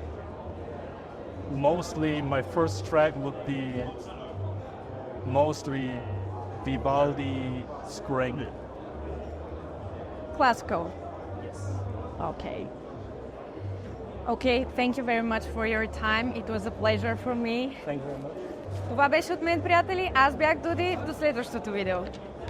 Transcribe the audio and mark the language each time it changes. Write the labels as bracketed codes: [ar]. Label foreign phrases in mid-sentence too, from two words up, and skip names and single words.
[en] Mostly my first track would be mostly Vivaldi Spring. Classical. Yes. Okay. Okay, thank you very much for your time. It was a pleasure for me. Thank you very much. [bg] Това беше от мен, приятели. Аз бях Дуди. До следващото видео.